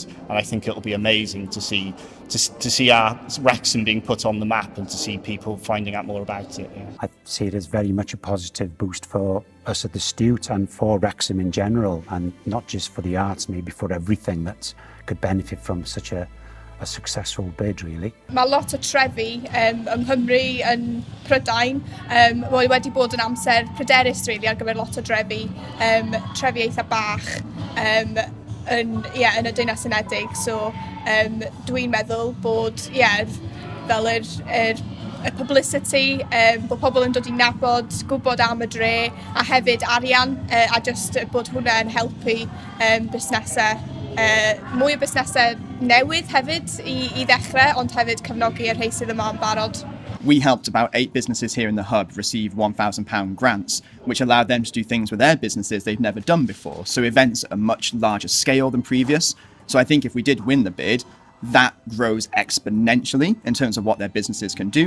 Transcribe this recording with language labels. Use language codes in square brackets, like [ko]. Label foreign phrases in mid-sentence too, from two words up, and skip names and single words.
[en] And I think it'll be amazing to see our Wrexham being put on the map and to see people finding out more about it. Yeah. I see it as very much a positive boost for us at the Stute and for Wrexham in general, and not just for the arts, maybe for everything that could benefit from such a successful bid, really. [cy] Mae lot o trefi yng Nghymru yn Prydain wedi bod yn amser pryderus really ar gyfer lot o trefi eitha bach yn y Deyrnas Unedig. So dwi'n meddwl bod fel y publicity, bod pobl yn dod i nabod, gwybod am y dre a hefyd arian a just bod hwnna yn helpu busnesau. Mwy o busnesau newydd hefyd i ddechrau, ond hefyd cefnogi y rhai sydd yma yn barod. [en] We helped about 8 businesses here in the hub receive £1,000 grants, which allowed them to do things with their businesses they've never done before. So events at a much larger scale than previous. So I think if we did win the bid, that grows exponentially in terms of what their businesses can do.